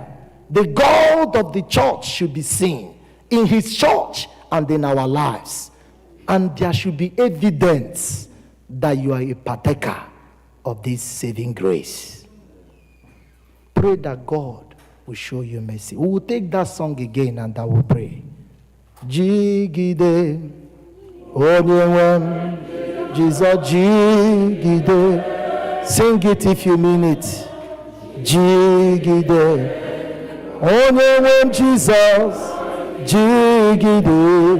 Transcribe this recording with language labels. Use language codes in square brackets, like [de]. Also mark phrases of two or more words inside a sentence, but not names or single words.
[en] The God of the church should be seen in his church and in our lives. And there should be evidence that you are a partaker of this saving grace. Pray that God will show you mercy. We will take that song again and I will pray. [ig] Jigide onye Jesus jigide. [en] Sing it if you mean it. [ig] Jigide onye Jesus jigide.